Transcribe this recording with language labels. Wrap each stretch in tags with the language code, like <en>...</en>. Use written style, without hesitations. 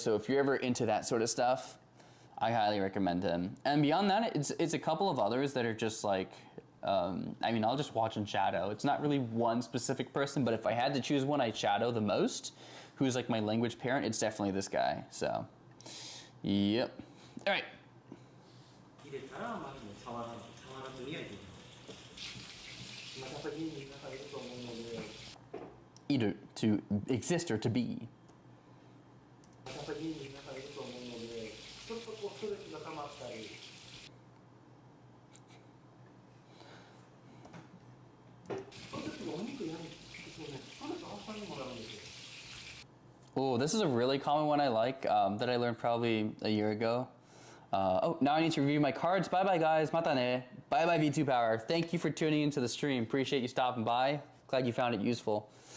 <en>So if you're ever into that sort of stuff, I highly recommend him. And beyond that, it's a couple of others that are just like, I mean, I'll just watch and shadow. It's not really one specific person, but if I had to choose one I shadow the most, who's like my language parent, it's definitely this guy. So, yep. All right.</en> <ja>入れたらまず触らずに焼いていきます。また先に皆さんいると思うので。</ja> <en>Either to exist or to be.</en> <ja>また先に皆さんいると思うので、ちょっとこうストレスが溜まったり。そういう時お肉やるとね、ストレス発散にもなるんですよ。</ja> <en>Oh, this is a really common one I like that I learned probably a year ago. Oh, now I need to review my cards. Bye-bye, guys. Mata ne. Bye-bye, V2 Power. Thank you for tuning into the stream. Appreciate you stopping by. Glad you found it useful.</en>